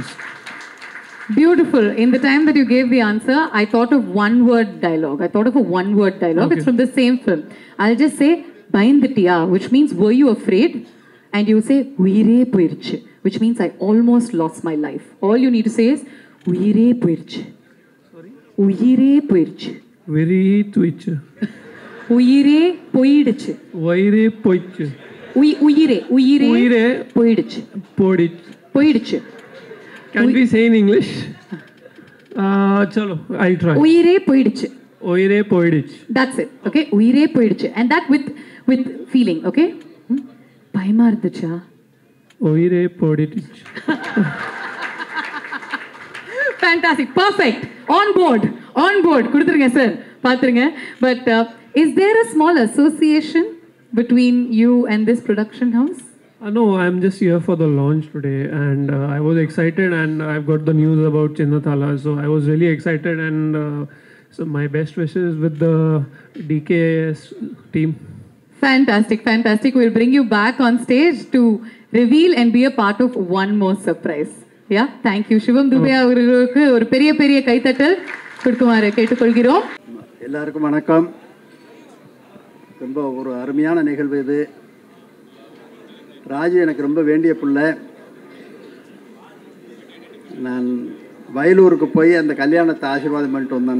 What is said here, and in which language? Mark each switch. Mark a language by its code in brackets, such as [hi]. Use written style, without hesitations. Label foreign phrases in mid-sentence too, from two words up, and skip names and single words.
[en] Beautiful. In the time that you gave the answer, I thought of one-word dialogue. Okay. It's from the same film. I'll just say, Bayandittiya, which means, were you afraid? And you say, [ta] உயிரே போயிருச்சு, [en] which means I almost lost my life. All you need to say is, [ta] உயிரே போயிருச்சு. [en] Sorry? [ta] உயிரே போயிருச்சு. [en] Very twitch. [ta] உயிரே போயிடுச்சு. உயிரே போயிடுச்சு. உயிரே போயிடுச்சு. போயிடுச்சு. [en] Can we say in English? Chalo, I'll try. [ta] உயிரே போயிடுச்சு. [en] That's it. Okay? [ta] உயிரே போயிடுச்சு. [en] And that with feeling. Okay? [ta] பயமா இருந்துச்சா. உயிரே போயிடுச்சு. [en] Fantastic. Perfect. On board. [ta] குடுத்திருங்க sir. பாத்திருங்க. [en] But is there a small association between you and this production house? No, I'm just here for the launch today, and I was excited, and I've got the news about Chinnathala, so I was really excited, and so my best wishes with the DKS team. Fantastic, fantastic. We'll bring you back on stage to reveal and be a part of one more surprise. Yeah, thank you. [ta] Shivam Dube அவர்களுக்கு ஒரு பெரிய பெரிய கைத்தட்டல் கொடுக்குமாறு கேட்டுக்கொள்கிறோம். எல்லாருக்கும் வணக்கம். ரொம்ப ஒரு அருமையான நிகழ்வு இது. ராஜு எனக்கு ரொம்ப வேண்டிய பிள்ளை. நான் வயலூருக்கு போய் அந்த கல்யாணத்தை ஆசீர்வாதம் பண்ணிட்டு வந்தோம்.